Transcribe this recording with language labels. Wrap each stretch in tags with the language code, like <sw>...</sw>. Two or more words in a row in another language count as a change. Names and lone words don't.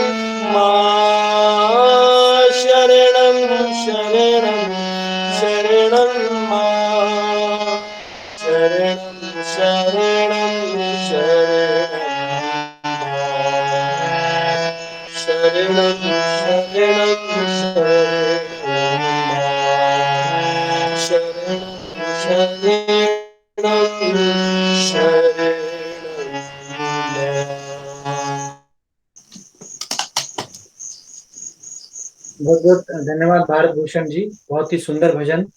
<sa>मां शरणं शरणं शरणं मां शरणं शरणं शरणं शरणं</sa> <hi>बहुत बहुत धन्यवाद भारत भूषण जी, बहुत ही सुंदर भजन।</hi>